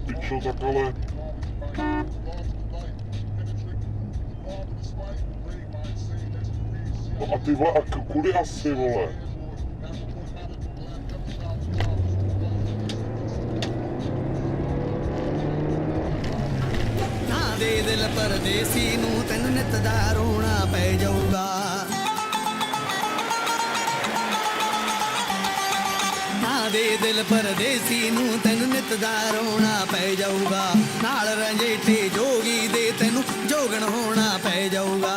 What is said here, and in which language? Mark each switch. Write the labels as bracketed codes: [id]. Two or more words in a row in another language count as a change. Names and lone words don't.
[cs] šel tak ale... No a ty vole, a kudy asi, vole? [pa] ਦੇ ਦਿਲ ਪਰਦੇਸੀ ਨੂੰ ਤੈਨੂੰ ਨਿਤ ਦਾ ਰੋਣਾ ਪੈ ਜਾਊਗਾ ਨਾ ਦੇ ਦਿਲ ਪਰਦੇਸੀ ਨੂੰ ਤੈਨੂੰ ਨਿਤ ਦਾ ਰੋਣਾ ਪੈ ਜਾਊਗਾ ਨਾਲ ਰੰਜੇਠੇ ਜੋਗੀ ਦੇ ਤੈਨੂੰ ਜੋਗਣ ਹੋਣਾ ਪੈ ਜਾਊਗਾ